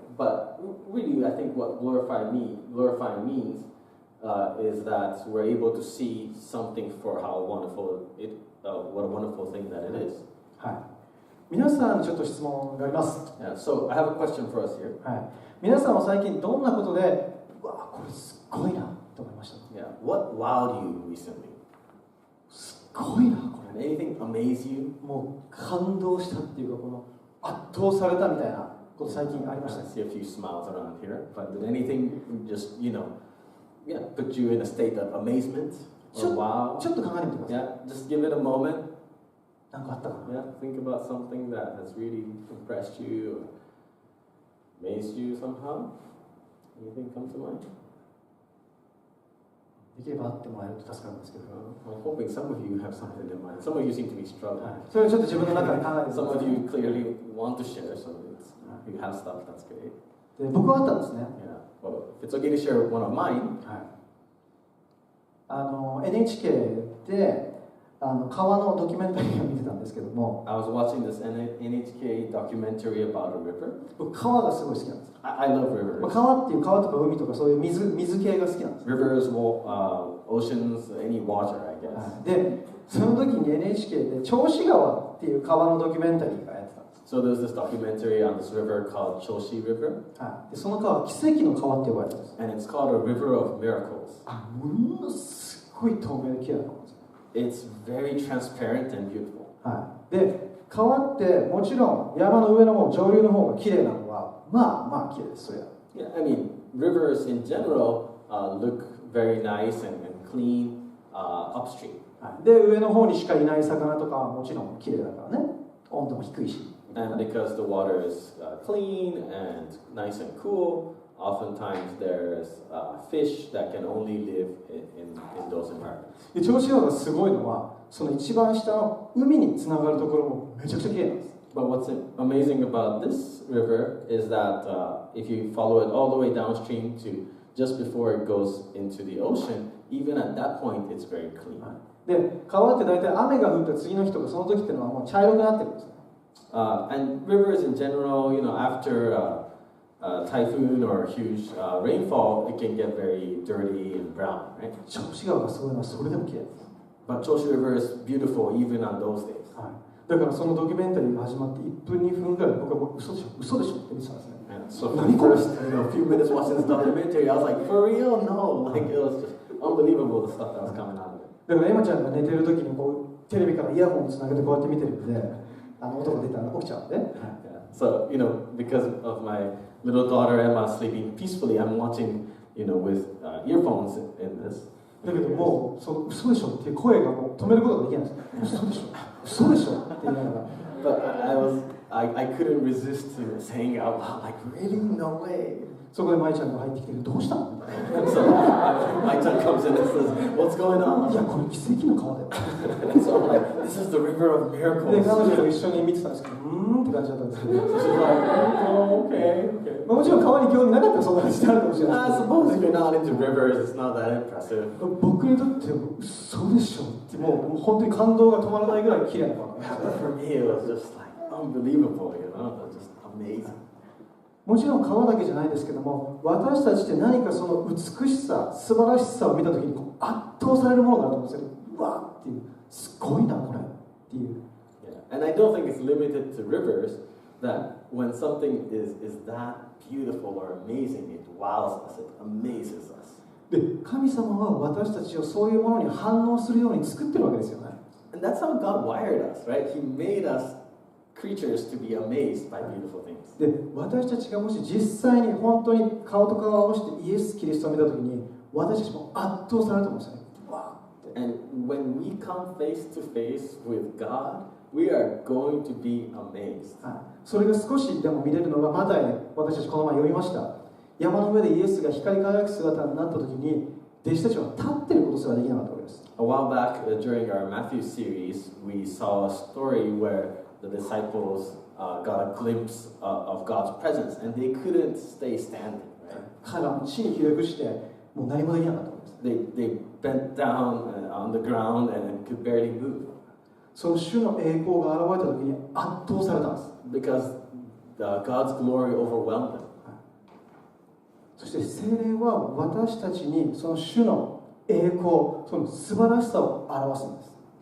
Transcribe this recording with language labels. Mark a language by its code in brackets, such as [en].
[en] But really, I think what glorify means is that we're able to see something for how wonderful what a wonderful thing that it is. [ja] はい。皆さんにちょっと質問があります。 [en] Yeah, so I have a question for us here. [ja] はい。皆さんは最近どんなことで、うわ、これすっごいなと思いました。 [en] Yeah, what wowed you recently? [ja] すっごいなこれ。 [en] Anything amaze you? [ja] もう感動したっていうか、この圧倒されたみたいなこと最近ありました。 [en] I see a few smiles around here, but did anything just put you in a state of amazement or wow? [ja] ちょっと考えてみてください。 [en] Yeah, just give it a moment. [ja] なんかあったかな。 [en] Yeah, think about something that has really impressed you or amazed you somehow. Anything come to mind? [ja] できればあってもらえると助かるんですけど。 [en] I'm hoping some of you have something in mind. Some of you seem to be struggling. [ja] それをちょっと自分の中で考えてみてく [en] Some [ja] さい。 [en] you clearly want to share, so you have stuff. That's great. [ja] で、僕はあったんですね。 [en] Yeah. Well, if it's okay to share one of mine. [ja] はい。 NHK で川のドキュメンタリーを見てたんですけども。 [en] I was watching this NHK documentary about a river. [ja] 僕川がすごい好きなんです。 [en] I love rivers. [ja] 川っていう川とか海とかそういう水系が好きなんです。 [en] Rivers, oceans, any water, I guess. [ja] で、その時に NHK で銚子川っていう川のドキュメンタリーがやってたんです。 [en] So there's this documentary on this river called Choshi River. [ja] はい。で、その川は奇跡の川って呼ばれてるんです。 [en] And it's called a river of miracles. [ja] ものすごい透明で綺麗な川です。 [en] It's very transparent and beautiful. [ja] はい。で、川ってもちろん山の上の方、上流の方が綺麗なのはまあ綺麗です。それは。 [en] Yeah, I mean, rivers in general look very nice and clean upstream. [ja] はい。で、上の方にしかいない魚とかはもちろん綺麗だからね。温度も低いし。 [en] And because the water is clean and nice and cool, oftentimes there's fish that can only live in those environments. [ja] で、銚子川がすごいのは、その一番下の海につながるところもめちゃくちゃ綺麗なんです。 [en] But what's amazing about this river is that if you follow it all the way downstream to just before it goes into the ocean, even at that point, it's very clean. [ja] で、川って大体雨が降った次の日とかその時っていうのはもう茶色くなってるんですね。 [en] And rivers in general, after typhoon or huge rainfall, it can get very dirty and brown, right? [ja] 銚子川がすごいのはそれでも綺麗です。 [en] But Choshi River is beautiful even on those days. [ja] はい。だからそのドキュメンタリーが始まって1分2分ぐらい僕はもう嘘でしょって見てたんですね。 [en] And so for the first few minutes watching this documentary, I was like, for real? No! Like it was just unbelievable the stuff that was coming out of it. [ja] だからエマちゃんが寝てる時にこうテレビからイヤホンをつなげてこうやって見てるんで、音が出たら起きちゃうんで。 [en] So, because of my little daughter Emma sleeping peacefully, I'm watching, with earphones in this. [ja] だけどもう、嘘でしょっていう声がもう止めることができないんです。嘘でしょ嘘でしょって言いながら。 [en] But I couldn't resist saying out loud, like, really? No way. [ja] そこで舞ちゃんが入ってきてどうしたの [en] So my son comes in and says, "What's going [ja] い [en] on?" [ja] やこれ奇跡の川だよ [en] So I'm like, "This is the river of [ja] で [en] miracles." [ja] 彼女と一緒に見てたんですけどって感じだったんですけど [en] So she's like, "Oh, okay, okay." [ja] もちろん川に興味なかったらそんな感じになるかもしれない [en] I suppose if you're not into rivers, it's not that impressive. [ja] 僕にとって嘘でしょってもう本当に感動が止まらないぐらい綺麗な川 [en] But for me, it was just like unbelievable, just amazing. [ja] もちろん川だけじゃないですけども私たちって何かその美しさ素晴らしさを見た時にこう圧倒されるものがあると思うんですようわーっていうすごいなこれっていう [en] Yeah. And I don't think it's limited to rivers, that when something is that beautiful or amazing, it wows us, it amazes us. [ja] で神様は私たちをそういうものに反応するように作ってるわけですよね [en] And that's how God wired us, right? He made us creatures to be amazed by beautiful things. [ja] で私たちがもし実際に本当に顔と顔を合わせてイエス・キリストを見た時に私たちも圧倒されると思うんですよねわーって [en] And when we come face to face with God, we are going to be amazed. [ja] はい、それが少しでも見れるのがマタイで私たちこの前読みました山の上でイエスが光り輝く姿になった時に弟子たちは立っていることすらできなかったわけです [en] A while back, during our Matthew series, we saw a story where the disciples got a glimpse of God's presence, and they couldn't stay standing. Right? [ja] 彼らも地にひれ伏してもう何もできなかったわけです [en] They bent down on the ground and could barely move [ja] その主の栄光が現れた時に圧倒されたんです [en] because God's glory overwhelmed them. [ja] そして聖霊は私たちにその主の栄光その素晴らしさを表すんです